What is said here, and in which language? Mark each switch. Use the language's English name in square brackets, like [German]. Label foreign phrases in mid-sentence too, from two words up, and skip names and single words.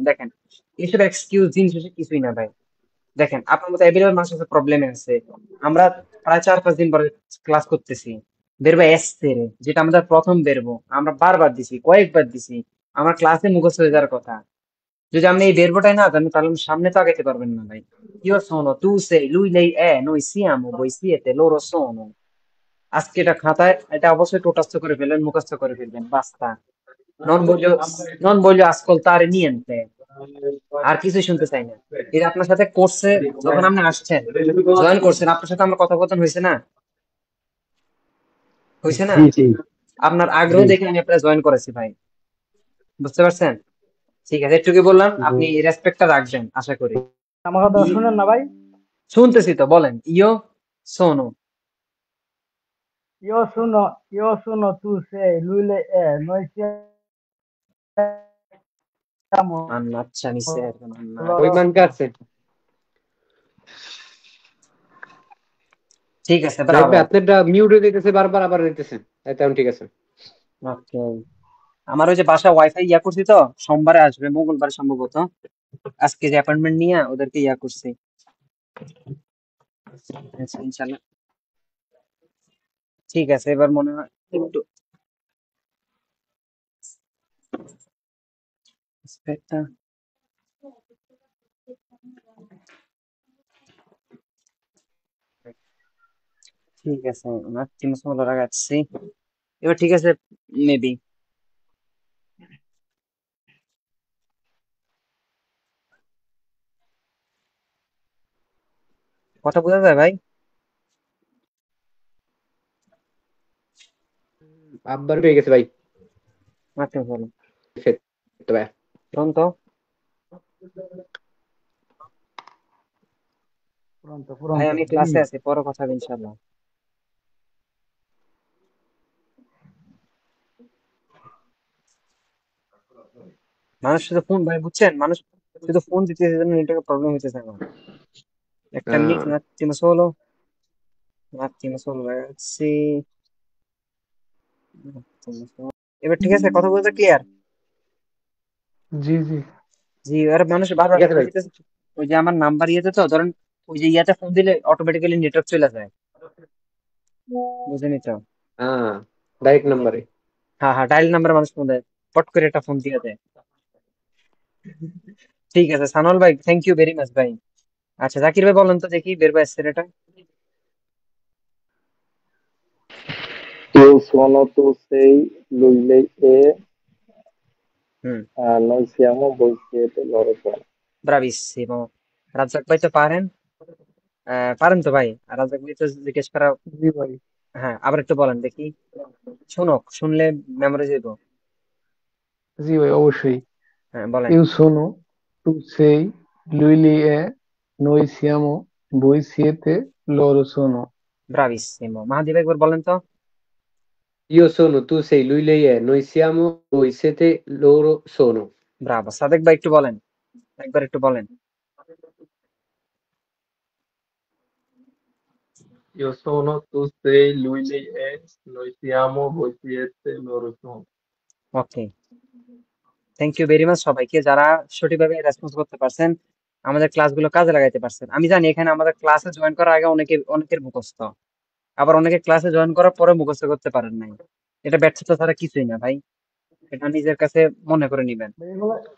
[Bangla] দেখেন, এইসব এক্সকিউজ জিনিস হচ্ছে কিছুই না ভাই। দেখেন, আপনার মতো অ্যাভেলেবল মানুষ আছে, প্রবলেমে আছে। আমরা প্রায় 4-5 দিন পরে ক্লাস করতেছি, [Italian] verbo essere, [Bangla] যেটা আমাদের প্রথম বেরবো, আমরা বারবার দিছি, কয়েকবার দিছি, আমার ক্লাসে মুখস্থ হয়ে যাওয়ার কথা। যদি আপনি এই বেরবোটাই না জানেন, তাহলে আপনি সামনে তো আগাইতে পারবেন না ভাই। [Italian] Io sono, tu sei, lui lei è, noi siamo, voi siete, loro sono। [Bangla] আজকে এটা খাতায়, এটা অবশ্যই টোটাস্থ করে ফেলবেন, মুখস্থ করে ফেলবেন, বাস্তা। [Italian] নন voglio, non voglio ascoltare niente, [Bangla] আর কিছু শুনতে চাই না। এটা আপনার সাথে কোর্সে যখন আপনি আসছেন, জয়েন করছেন, আপনার সাথে আমার কথোপকথন হয়েছে না, হয়েছে না? জি জি আপনার আগ্রহ জি দেখে আমি আপনারা জয়েন করেছি ভাই, বুঝতে পারছেন? ঠিক আছে, একটুকি বললাম, জি। আপনি রেসপেক্টটা রাখবেন আশা করি। আমার কথা ই- শুনেন না ভাই? শুনতেছি তো, বলেন। [Italian] io sono, Io sono, tu sei, lui lei è, noi siamo, [Bangla] আচ্ছা নিশ্চয় একদম না। ওই [Italian] loro [Bangla] মানকে [Italian] sono. [Bangla] আছে। ঠিক আছে, নাইট ব্রাভো। ভাই আপনারটা মিউট হয়ে যেতেছে বারবার, আবার হইতেছে। তেমন ঠিক আছে। ওকে, আমার ওই যে বাসা ওয়াইফাই ইয়া করছি তো, সোমবারে আসবে, মঙ্গলবার সম্ভবত। আজকে যে অ্যাপয়েন্টমেন্ট নিয়ে ওদেরকে ইয়া করছি। আচ্ছা, ইনশাল্লাহ ঠিক আছে, এবার মনে হয় একটু স্পেকটা, ঠিক আছে, [Italian] un attimo solo ragazzi, [Bangla] এবার ঠিক আছে, মেবি। কথা বোঝা যায় ভাই? আব্বার পেয়ে গেছে ভাই। মাত্র বলো। তো ভাই শোন তো, পুরন্ত ভাই পুরন্ত আমি ক্লাসে আছি, পরে কথা হবে ইনশাল্লাহ। মানুষ শুধু ফোন, ভাই বুঝছেন, মানুষ শুধু ফোন দিতে নেটওয়ার্ক প্রবলেম হইতেছে আমার। একটা মিনিট, [Italian] un attimo solo, un attimo solo ragazzi, un attimo solo। [Bangla] এবার ঠিক আছে, কথা বলতে ক্লিয়ার? জি জি জি, আর মানুষ বারবার ঠিক আছে ফোন ভাই। দিতেছে। ওই যে আমার নাম্বার ইয়েতে, তো ধরেন ওই যে ইয়াতে ফোন দিলে অটোমেটিক্যালি নেটওয়ার্ক চলে যায়, বুঝেনি তো? হ্যাঁ, ডাইরেক্ট নাম্বারে। হ্যাঁ হ্যাঁ, ডায়াল নাম্বার মানুষ ফোন দেয়, পট করে একটা ফোন দিয়ে দেয়। ঠিক আছে সানল ভাই, [English] thank you very much [Bangla] ভাই। আচ্ছা জাকির ভাই বলেন তো দেখি বের ভাই এসছে এটা। [Italian] Io sono, tu sei, lui, lei è, হুম, noi siamo, voi siete, loro sono। [Bangla] ব্রাভিসিমো। রাজ্জাক ভাই তো পারেন, পারেন তো ভাই? আর রাজ্জাক ভাই তো জিজ্ঞেস করা। জি ভাই। হ্যাঁ, আবার একটু বলেন দেখি, শুনো, শুনলে মেমোরি যাইব। জি ভাই, অবশ্যই। হ্যাঁ বলেন। [Italian] io sono, tu sei, lui lei è, noi siamo, voi siete, loro sono। [Bangla] ব্রাভিসিমো। মাহাদি ভাই একবার বলেন তো। [Italian] Io sono, tu sei, lui lei è, noi siamo, voi siete, loro sono। [Bangla] ব্রাভো। সাদেক ভাই একটু বলেন, একবার একটু বলেন। [Italian] Io sono, tu sei, lui lei è, noi siamo, voi siete, loro sono। [Bangla] ওকে, [English] thank you very much [Bangla] সবাইকে যারা সঠিকভাবে রেসপন্স করতে পারছেন, আমাদের ক্লাসগুলো কাজে লাগাইতে পারছেন। আমি জানি এখানে আমাদের ক্লাসে জয়েন করার আগে অনেকের মুখস্থ, আবার অনেকে ক্লাসে জয়েন করার পরে মুখস্থ করতে পারেন নাই। এটা ব্যর্থতা ছাড়া কিছুই না ভাই, এটা নিজের কাছে মনে করে নিবেন। এগুলো